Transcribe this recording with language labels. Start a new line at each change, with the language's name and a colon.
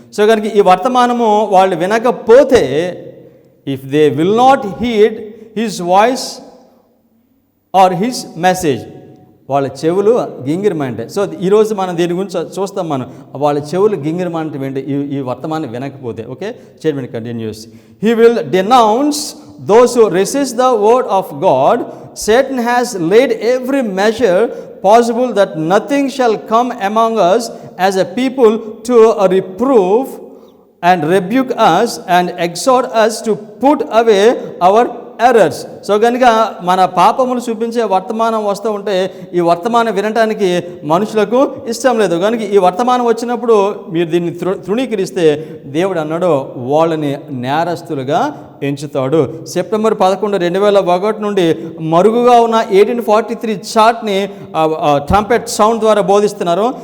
Telugu: So కనుక ఈ వర్తమానము వాళ్ళు వినకపోతే
English: if they will not heed his voice or his message,
Telugu: వాళ్ళ చెవులు గింగిరమంటాయి. సో ఈరోజు మనం దీని గురించి చూస్తాం. మనం వాళ్ళ చెవులు గింగిరమంటే ఏంటి? ఈ వర్తమానం వినకపోతే. Okay,
English: Statement continues. He will denounce those who resist the word of God. Satan has laid every measure possible that nothing shall come among us as a people to reprove and rebuke us and exhort us to put away our errors.
Telugu: So కనుక మన పాపములు చూపించే వర్తమానం వస్తూ ఉంటే ఈ వర్తమానం వినటానికి మనుషులకు ఇష్టం లేదు. కనుక ఈ వర్తమానం వచ్చినప్పుడు మీరు దీన్ని తృణీకరిస్తే దేవుడు అన్నాడు వాళ్ళని నేరస్తులుగా ఎంచుతాడు. సెప్టెంబర్ 11, 2001 నుండి మరుగుగా ఉన్న 1843 చార్ట్ని ట్రంపెట్ సౌండ్ ద్వారా బోధిస్తున్నారు.